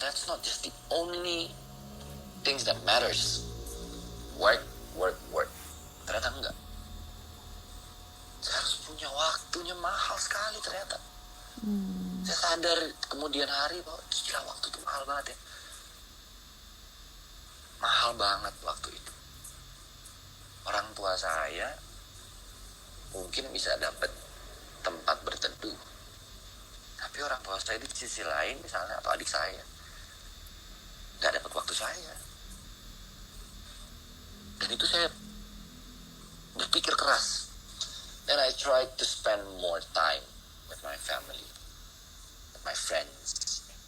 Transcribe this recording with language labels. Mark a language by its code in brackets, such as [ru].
[en] That's not just the only things that matters. Work. [id] Ternyata enggak. Saya harus punya waktunya, mahal sekali ternyata. Saya sadar kemudian hari bahwa gila, waktu itu mahal banget ya. Mahal banget waktu itu. Orang tua saya mungkin bisa dapat tempat berteduh, tapi orang tua saya di sisi lain misalnya, atau adik saya, gak dapat waktu saya. Dan itu saya berpikir keras. [en] Then I tried to spend more time with my family, with my friends.